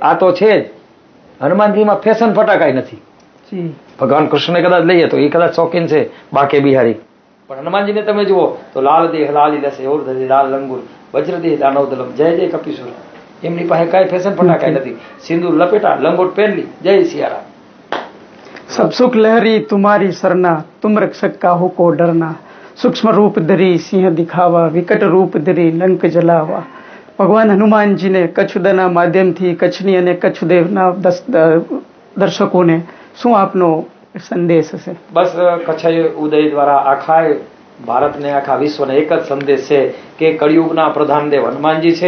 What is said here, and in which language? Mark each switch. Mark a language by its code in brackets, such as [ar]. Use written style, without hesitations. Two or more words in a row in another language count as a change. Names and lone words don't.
[gu] આ તો છે જ. હનુમાનજીમાં ફેશન ફટાકાય નથી. ભગવાન કૃષ્ણને કદાચ લઈએ તો એ કદાચ શોખીન છે, બાકે બિહારી. પણ હનુમાનજીને તમે જુઓ તો [hi] लाल देह लाली लसे ओर धरी लाल लंगुर वज्रदेह दानव दलम जय जय कपीसुर. [gu] એમની પાસે કાંઈ ફેશન ફટાકાય નથી. સિંદૂર લપેટા, લંગોટ પહેરલી, જય સિયારામ. [hi] सब सुख लहरी तुम्हारी सरना, तुम रक्षक काहू को डरना, सूक्ष्म रूप धरी सिंह दिखावा, विकट रूप धरी लंक जलावा. [gu] ભગવાન હનુમાનજીને કચ્છુદાના માધ્યમથી કચ્છની અને કચ્છદેવના દર્શકોને શું આપનો સંદેશ હશે? બસ કચ્છ ઉદય દ્વારા આખા ભારતને, આખા વિશ્વને એક જ સંદેશ છે કે કળિયુગના પ્રધાનદેવ હનુમાનજી છે.